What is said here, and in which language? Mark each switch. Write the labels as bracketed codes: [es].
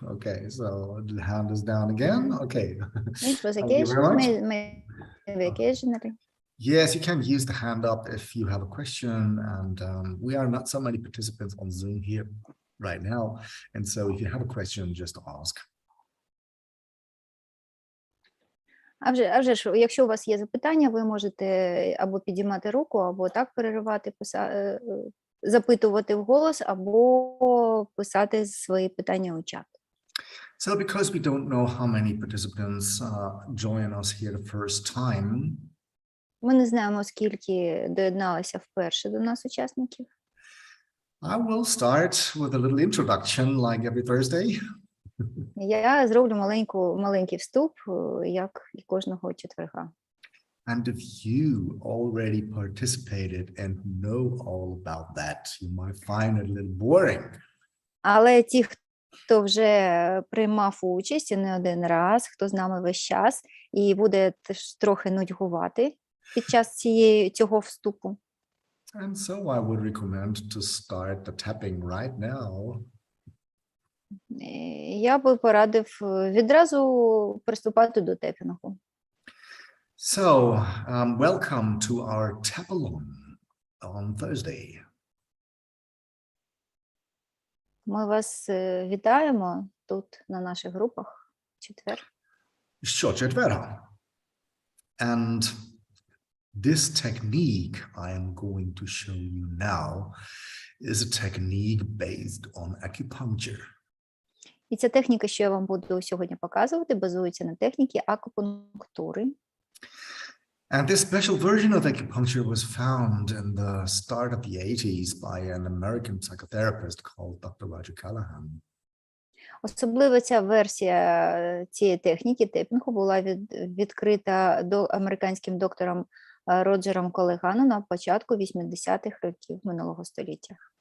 [en] Okay, so the hand is down again. Okay. It was Thank you very much. maybe occasionally. Yes, you can use the hand up if you have a question, and we are not so many participants on Zoom here right now, and so if you have a question, just ask. [uk] А вже ж, якщо у вас є запитання, ви можете або підіймати руку, або так переривати, запитувати вголос, або писати свої питання у чат. [en] So because we don't know how many participants join us here the first time, [uk] ми не знаємо, скільки доєдналося вперше до нас учасників. [en] I will start with a little introduction like every Thursday. [uk] Я зроблю маленький вступ, як і кожного четверга. [en] And if you already participated and know all about that, you might find it a little boring. [uk] Але ті, хто вже приймав участь не один раз, хто з нами весь час, і буде теж трохи нудьгувати під час цього вступу. [en] And so I would recommend to start the tapping right now. [uk] Я би порадив відразу приступати до тепінгу. [en] So, welcome to our tap-along on Thursday. [uk] Ми вас вітаємо тут на наших групах в четвер. Четверга. [en] And this technique I am going to show you now is a technique based on acupuncture. [uk] І ця техніка, що я вам буду сьогодні показувати, базується на техніці акупунктури. [en] And this special version of acupuncture was found in the start of the 80s by an American psychotherapist called Dr. Roger Callahan. [uk] Особливо ця версія цієї техніки тепінгу була відкрита американським доктором Роджером Колеганом на початку 80-х років минулого століття.